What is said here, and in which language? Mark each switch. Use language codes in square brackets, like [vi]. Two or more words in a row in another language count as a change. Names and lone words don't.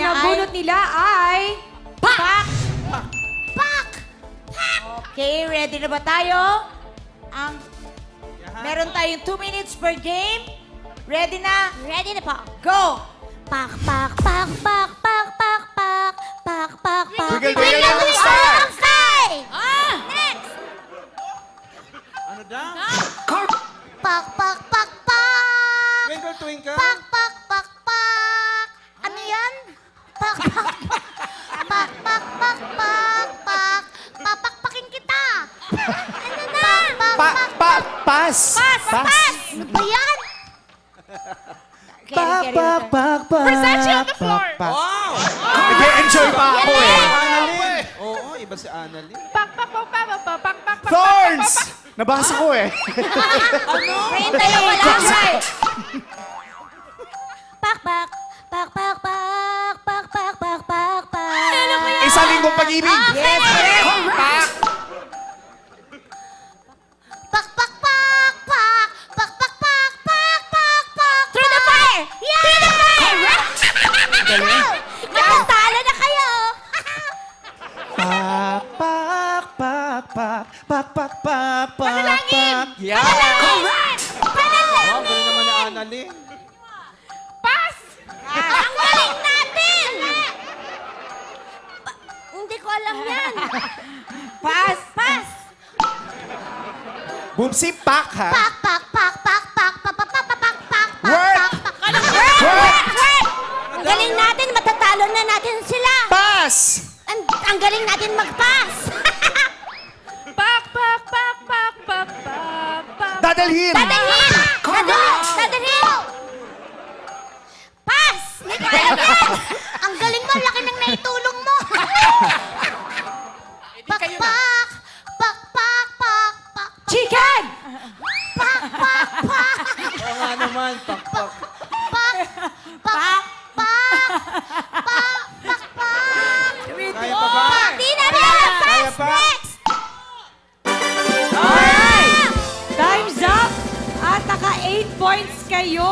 [tl] niya ay... nabunot nila ay... Pak! Pak! Okay, ready na ba tayo? Meron tayong [en] 2 minutes per game. [tl] Ready na? Ready na po. Go! Pak, pak, pak, pak, pak, pak, pak, pak, pak, pak. [en] Twinkle, twinkle, little star. [tl] Next! Ano daw? Pak, pak, pak, pak. [en] Twinkle, twinkle. Pak, pak, pak, pak. [tl] Ano yan? Pak, pak, pak. Pak, pak, pak, pak, pak. Papakpakin kita. Ano na? Pak, pak, Pas! Pas! Pas! Ano ba yan? [en] Versace on the floor! [tl] Wow! Nag-enjoy pa ako eh. Annalyn! Oo, iba si Annalyn. Thorns! Nabasa ko eh. Rain tayo wala siya. Pak, pak. Pak, pak, pak. Pak, pak, pak, pak, pak. Isang linggong pag-ibig. [en] Yes, correct. Pak! Pak, pak, pak, pak. Pak, pak, pak, pak, pak, pak. Through the fire! Yeah! Through the fire! [tl] Nakatalo na kayo! Pak, pak, pak, pak, pak, pak, pak, pak, pak. Yeah! Correct! Wow, galing naman ni Annalyn. Ang galing natin! Hindi ko alam yan. Pass! Pass! Boomsy, pak ha? Pak, pak, pak, pak, pak, pak, pak, pak, pak, pak, pak, Word! pak, pak. Word! Word! Ang galing natin, matatalo na natin sila. Pas! Ang galing natin mag-pass. Pak, pak, pak, pak, pak, pak, pak. Dadalhin! Dadalhin! Dadalhin! Pass! Hindi ko alam yan. Ang galing mo, laki ng naitulong mo. Pak, pak, pak, pak, pak, pak, Chicken! pak, pak, pak. Oo nga naman, pakpak. Pak! Pak! Pak! Pak! Pak! Pak! Kaya pa ba? Di na na! Kaya Fast! pa? Next! [en] Alright! Time's up! [tl] At naka 8 points kayo.